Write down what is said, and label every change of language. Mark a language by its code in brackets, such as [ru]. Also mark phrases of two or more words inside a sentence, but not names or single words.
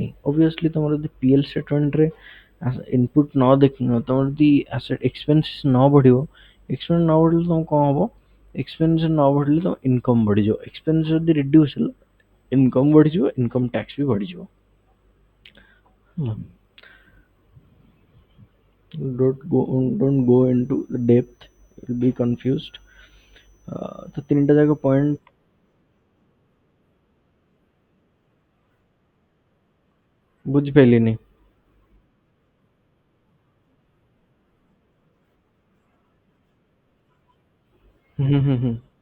[or] ଅବଭିୟସଲି ତମର ଯଦି [en] PL statementରେ [or] ଇନପୁଟ ନ ଦେଖିନ, ତମର ଯଦି ଏକ୍ସପେନ୍ସ ନ ବଢିବ, ଏକ୍ସପେନ୍ସ ନ ବଢିଲେ ତମକୁ କଣ ହବ? ଏକ୍ସପେନ୍ସ ନ ବଢିଲେ ତମ ଇନକମ ବଢିଯିବ। ଏକ୍ସପେନ୍ସ ଯଦି ରିଡ୍ୟୁସ ହେଲା, ଇନକମ ବଢିଯିବ, [en] income tax [or] ବି ବଢିଯିବ। ହେଲା, [en] don't go into the depth, you'll be confused। [or] ତ ତିନିଟା ଯାକ ପଏଣ୍ଟ ବୁଝିପାରିଲିନି। ହୁଁ ହୁଁ ହୁଁ।